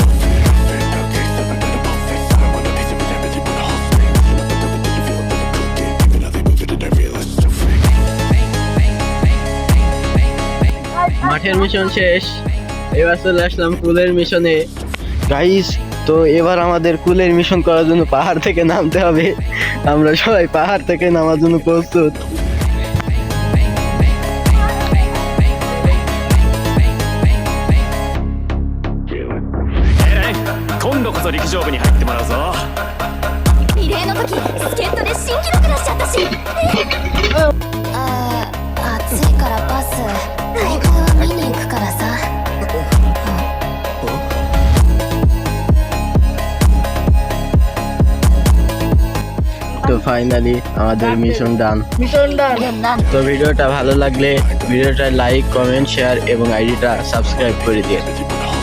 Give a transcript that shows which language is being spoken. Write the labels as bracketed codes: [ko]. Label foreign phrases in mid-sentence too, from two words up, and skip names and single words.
[bn] মাঠের মিশন শেষ, এবার চলে আসলাম কুলের মিশনে। গাইস, তো এবার আমাদের কুলের মিশন করার জন্য পাহাড় থেকে নামতে হবে। আমরা সবাই পাহাড় থেকে নামার জন্য প্রস্তুত। [ja] 今度こそ陸上部に入ってもらうぞ。リレーの時助っ人で新記録出しちゃったし。暑いからバス大会は見に行くからさ。 [bn] তো ফাইনালি আমাদের [en] mission done. [bn] তো ভিডিওটা ভালো লাগলে ভিডিওটা [en] like, comment, share [bn] এবং আইডিটা সাবস্ক্রাইব করে দিয়ে